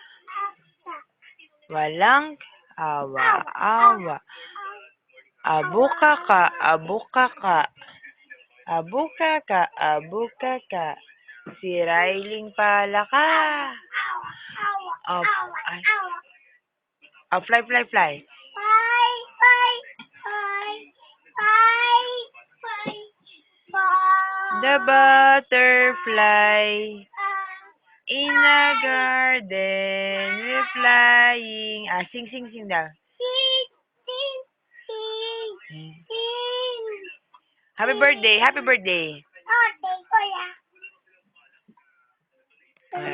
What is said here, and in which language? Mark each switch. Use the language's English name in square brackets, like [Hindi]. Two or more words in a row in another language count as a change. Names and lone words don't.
[Filipino] Walang awa-awa. [Cebuano] Abuka ka, abuka ka. Abuka ka, abuka ka. Si Riley Palaka. Oh, ay. [English] Oh, fly, fly, fly. Bye, bye, bye, bye, bye, bye. The butterfly in the garden we're flying. Ah, sing, sing, sing daw. Sing, sing, sing, sing. Happy birthday, happy birthday. Birthday, Kuya.